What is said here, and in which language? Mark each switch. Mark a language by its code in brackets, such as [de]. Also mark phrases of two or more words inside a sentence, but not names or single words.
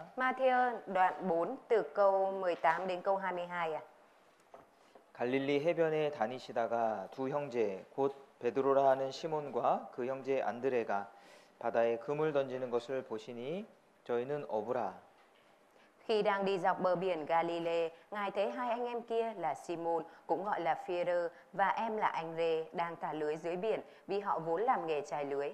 [vi] Ma-thi-ơ đoạn 4 từ câu 18 đến câu 22 ạ. [ko] 갈릴리 해변에 다니시다가 두 형제 곧 베드로라 하는 시몬과 그 형제 안드레가 바다에 그물 던지는 것을 보시니 저희는 어부라. [vi] Khi đang đi dọc bờ biển Galilee, Ngài thấy hai anh em kia là Simon, cũng gọi là Phi-e-rơ, và em là Anh-rê đang thả lưới dưới biển vì họ vốn làm nghề chài lưới.